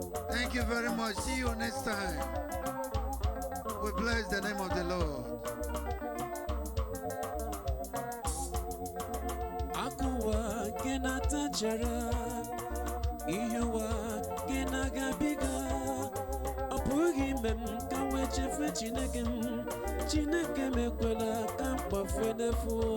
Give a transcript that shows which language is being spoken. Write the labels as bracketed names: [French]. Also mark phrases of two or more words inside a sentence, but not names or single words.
[English] Thank you very much. See you next time. We bless the name of the Lord. [Igbo] Akụ ụwa nke na-ata nchara, ihe ụwa nke na-agabiga, ọ pụghị ime m ka m wee chefue Chineke m. Chineke m ekwela ka m kpafue n'efu.